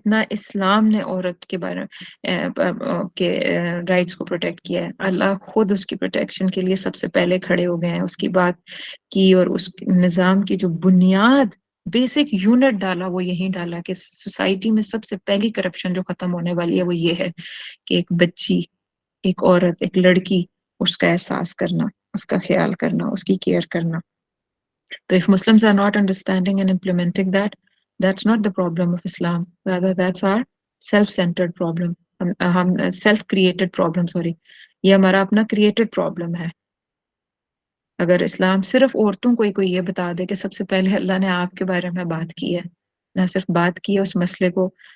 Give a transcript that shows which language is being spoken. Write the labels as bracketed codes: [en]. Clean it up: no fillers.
[ur] اسلام نے عورت کے بارے کے رائٹس کو پروٹیکٹ کیا ہے، اللہ خود اس کی پروٹیکشن کے لیے سب سے پہلے کھڑے ہو گئے ہیں، اس کی بات کی، اور اس نظام کی جو بنیاد بیسک یونٹ ڈالا وہ یہی ڈالا کہ سوسائٹی میں سب سے پہلی کرپشن جو ختم ہونے والی ہے وہ یہ ہے کہ ایک بچی، ایک عورت، ایک لڑکی، اس کا احساس کرنا، اس کا خیال کرنا، اس کی کیئر کرنا۔ تو [en] if Muslims are not understanding and implementing that, that's not the problem of Islam. Rather, that's our self-centered problem. ہم self-created problem, sorry. [ur] یہ ہمارا اپنا created problem ہے۔ اگر اسلام صرف عورتوں کو ہی کوئی یہ بتا دے کہ سب سے پہلے اللہ نے آپ کے بارے میں بات کی ہے، نہ صرف بات کی ہے، اس مسئلے کو